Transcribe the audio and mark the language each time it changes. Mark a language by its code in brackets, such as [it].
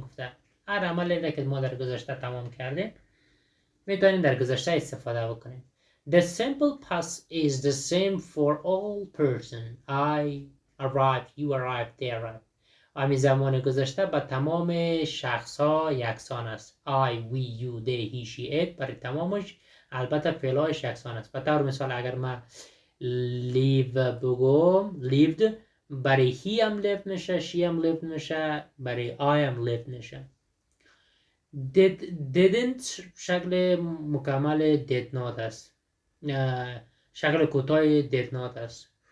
[fa] گفته هر عملی که ما در گذشته تمام کردیم میتونین در گذشته استفاده بکنین. [en] The simple past is the same for all person. I arrived، you arrived، they arrived. [fa] همین زمان گذشته به تمام شخص ها یکسان است. [en] I، we، you، they، he، she، it [fa] برای تمامش البته فعلایش یکسان است. به طور مثال اگر من live بگم lived، برای he هم lived میشه، she هم lived میشه، برای I هم lived میشه. didn't شکل مکمل did not است، شکل کوتاه did not است.